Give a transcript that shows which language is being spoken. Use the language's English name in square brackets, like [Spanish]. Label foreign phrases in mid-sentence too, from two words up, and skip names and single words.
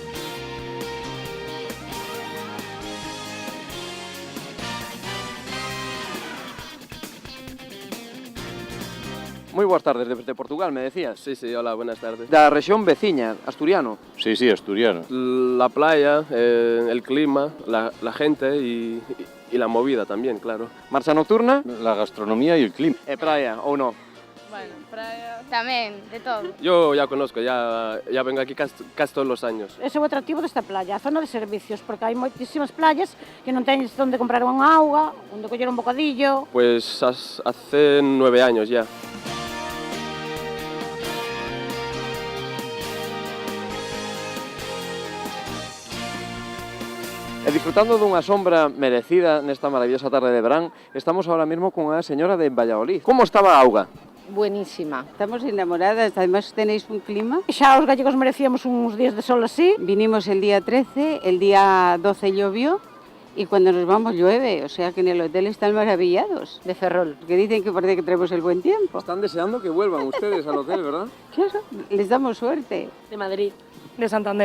[Galician] Moi boas tardes desde Portugal, [Spanish] me decías. Sí, hola, buenas tardes. [Galician] Da rexión veciña, asturiano. [Spanish] Sí, asturiano. La playa, el clima, la gente y la movida también, claro. Marcha nocturna. La gastronomía y el clima. [Galician] Praia, ou non? [Spanish] Bueno, playa... Tamén, de todo. Yo ya conozco, ya vengo aquí casi todos los años. [Galician] Ese é o atractivo desta playa, a zona de servicios, porque hai moitísimas playas que non teñes onde comprar unha auga, onde coller un bocadillo. [Spanish] Pues hace 9 años ya. [Galician] E disfrutando dunha sombra merecida nesta maravillosa tarde de verán, estamos ahora mesmo con a señora de Valladolid. Como estaba a auga? [Spanish] Buenísima. Estamos enamoradas, además tenéis un clima. [Galician] Xa os gallegos merecíamos uns días de sol así. [Spanish] Vinimos el día 13, el día 12 llovió y cuando nos vamos llueve, o sea que en el hotel están maravillados de Ferrol, que dicen que parece que traemos el buen tiempo. Están deseando que vuelvan ustedes al hotel, ¿verdad? Claro, les damos suerte. De Madrid. De Santander.